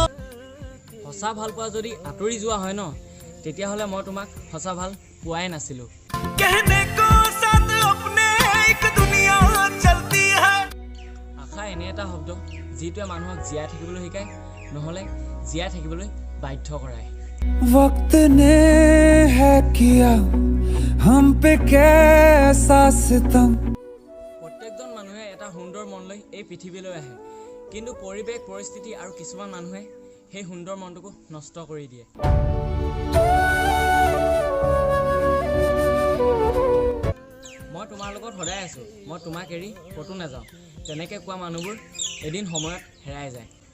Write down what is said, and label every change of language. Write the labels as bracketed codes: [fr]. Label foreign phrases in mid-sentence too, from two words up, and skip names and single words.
[as] সঁচা ভাল পোৱা যদি আঁতৰি যোৱা হয় ন, তেতিয়াহ'লে মই তোমাক সঁচা ভাল পোৱাই নাছিলোঁ। আশা এনে এটা শব্দ যিটোৱে মানুহক জীয়াই থাকিবলৈ শিকায়, নহ'লে জীয়াই থাকিবলৈ বাধ্য কৰায়। [hi] वक्त ने है किया हम पे कैसा सितम। [as] প্ৰত্যেকজন মানুহে এটা সুন্দৰ মন লৈ এই পৃথিৱীলৈ আহে, কিন্তু পৰিৱেশ পৰিস্থিতি আৰু কিছুমান মানুহে সেই সুন্দৰ মনটোকো নষ্ট কৰি দিয়ে। মই তোমাৰ লগত সদায় আছোঁ, মই তোমাক এৰি ক'তো নাযাওঁ, তেনেকৈ কোৱা মানুহবোৰ এদিন সময়ত হেৰাই যায়।